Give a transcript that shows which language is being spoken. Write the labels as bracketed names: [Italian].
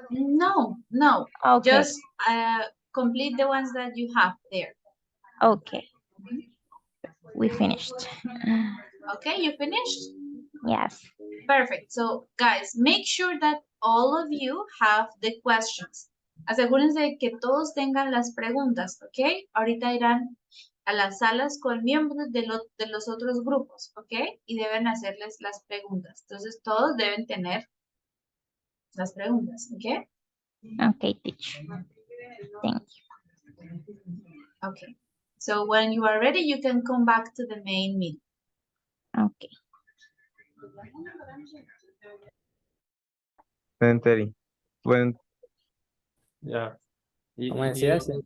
[English] No, no. Okay. Just complete the ones that you have there. Okay. We finished. Okay, you finished? Yes. Perfect. So, guys, make sure that all of you have the questions. [Spanish] Asegúrense de que todos tengan las preguntas, ¿ok? Ahorita irán a las salas con miembros de los otros grupos, ¿ok? Y deben hacerles las preguntas. Entonces, todos deben tener las preguntas, ¿ok? [English] Okay, teacher. Thank you. Okay. So, when you are ready, you can come back to the main meeting. Okay. 10:30. When Yeah. [Spanish] ¿Cómo decías?